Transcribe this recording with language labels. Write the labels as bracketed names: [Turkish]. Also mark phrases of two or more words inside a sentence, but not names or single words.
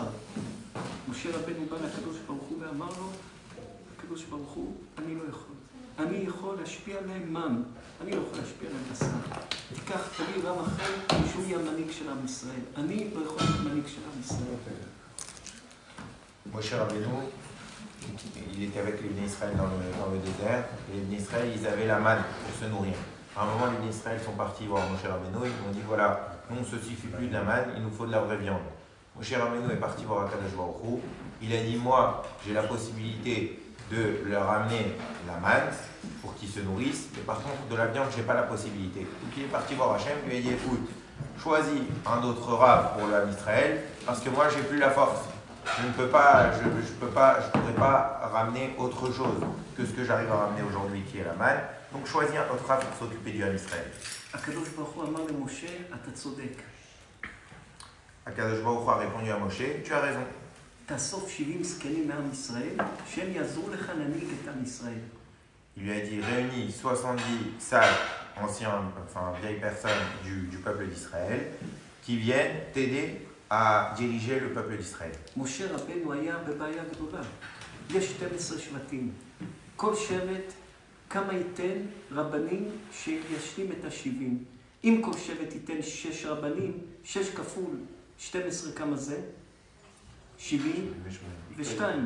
[Hebrew] משה רבנו בא לקדוש ברוך הוא ואמר לו, הקדוש ברוך הוא, אני לא יכול. אני יכול להשפיע עליהם מן, אני לא יכול להשפיע עליהם בשר. תיקח תביא רם אחר, שהוא יהיה המנהיג של עם ישראל. אני לא יכול להיות מנהיג של עם ישראל. [French] Moshe Rabbeinu, il était avec les Bnei Israël dans le désert, et les Bnei Israël, ils avaient la manne pour se nourrir. À un moment, les Bnei Israël sont partis voir Moshe Rabbeinu, ils lui ont dit voilà, nous on ne se suffit plus de la manne, il nous faut de la vraie viande. Moshe Rabbeinu est parti voir [Hebrew] הקדוש ברוך הוא, [French] il a dit moi, j'ai la possibilité de leur amener la manne pour qu'ils se nourrissent, mais par contre, de la viande, je n'ai pas la possibilité. Donc il est parti voir Hachem, il lui a dit écoute, choisis un autre rab pour l'âme Israël, parce que moi, j'ai plus la force. Je ne peux pas, je pourrais pas ramener autre chose que ce que j'arrive à ramener aujourd'hui, qui est la manne. Donc choisis un autre rab pour s'occuper du Ham Israël. [Hebrew] הקדוש ברוך הוא אמר למשה, אתה צודק. הקדוש ברוך הוא [French] a répondu à Moshe, tu as raison. [Hebrew] תאסוף 70 זקנים מעם ישראל, שהם יעזרו לך להנהיג את עם ישראל. [French] Il lui a dit réunis 70 sages, anciens, enfin vieilles personnes du peuple d'Israël, qui viennent t'aider à diriger le peuple d'Israël. [Hebrew] משה רבנו היה בבעיה גדולה. יש 12 שבטים. כל שבט כמה ייתן רבנים שישלים את ה-70. אם כל שבט ייתן 6 רבנים, 6 כפול 12 כמה זה? 72.